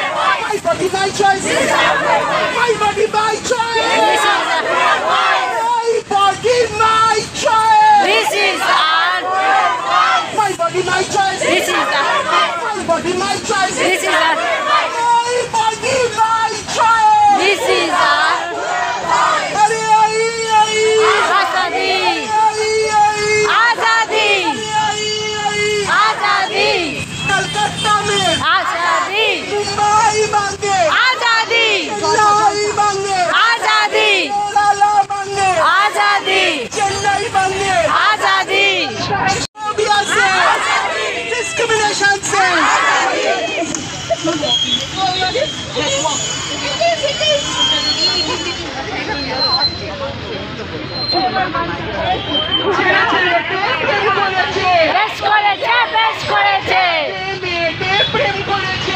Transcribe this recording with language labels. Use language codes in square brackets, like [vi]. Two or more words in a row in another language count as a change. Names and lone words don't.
[en] My body, my choice. My body, my choice. This is our My body, my choice. This is our My body, my choice. This is our My body, my choice. This is our My body, my choice. This is our [hi] अरे आई आई आजादी आई आई आजादी आई आई आजादी कलकत्ता में आजादी मुंबई मांगे आजादी लाई मांगे आजादी लाला मांगे आजादी चेन्नई मांगे आजादी फोबिया से डिस्क्रिमिनेशन से [bn] বেশ করেছে বেশ করেছে প্রেম করেছে